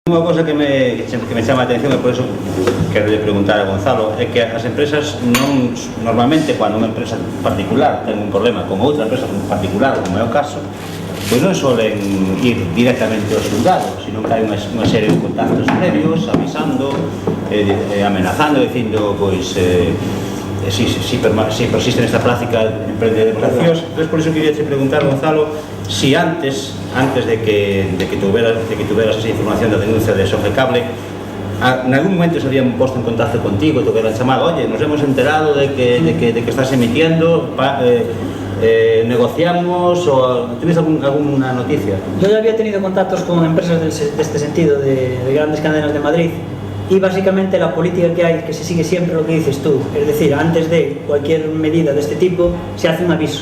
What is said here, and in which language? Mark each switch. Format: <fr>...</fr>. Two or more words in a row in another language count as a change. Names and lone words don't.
<gl>Unha cosa que me chama a atención, e por eso quero preguntar a Gonzalo, é que as empresas non, normalmente, cando unha empresa particular ten un problema con outra empresa particular, como é o caso, pois non solen ir directamente aos xulgados, sino que hai unha serie de contactos previos, avisando, amenazando, dicindo, pois, si persiste nesta práctica de relacións. Entón, por eso queria te preguntar, Gonzalo, si antes de que tuveras esa información da denuncia de Sofecable,</gl> <es>en algún momento se habían posto en contacto contigo, te hubieran chamado, oye, nos hemos enterado de que estás emitiendo, negociamos, o ¿tienes alguna noticia? Yo ya había tenido contactos con empresas de este sentido, de grandes cadenas de Madrid, y básicamente la política que hay, que se sigue siempre lo que dices tú, es decir, antes de cualquier medida de este tipo se hace un aviso.</es>